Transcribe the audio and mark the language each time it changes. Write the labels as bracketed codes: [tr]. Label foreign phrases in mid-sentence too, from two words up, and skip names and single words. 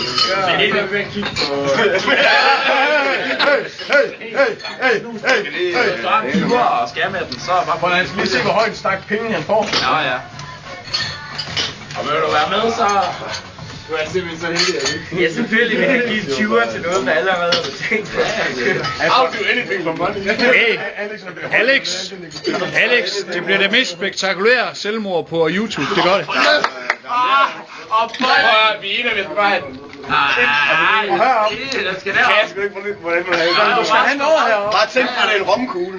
[da] Men det er ved at kigge på... Så er han ture og skære med den, så er bare... Han skal lige se, hvor højt stak penge han får. Ja. Og vil du være med, så... Du er simpelthen så heldig, at vi... Ja, selvfølgelig vil jeg give 20'er til noget, der allerede er betalt for. [en] I'll do anything for money. [da] Hey, Alex, det bliver det mest spektakulære selvmord på YouTube, det gør det. Og vi er enige, vi skal bare have den. Nej, det skal deroppe. Jeg skal ikke, hvordan man har det. Du skal have den over heroppe. Bare tænk på, det er en romkugle.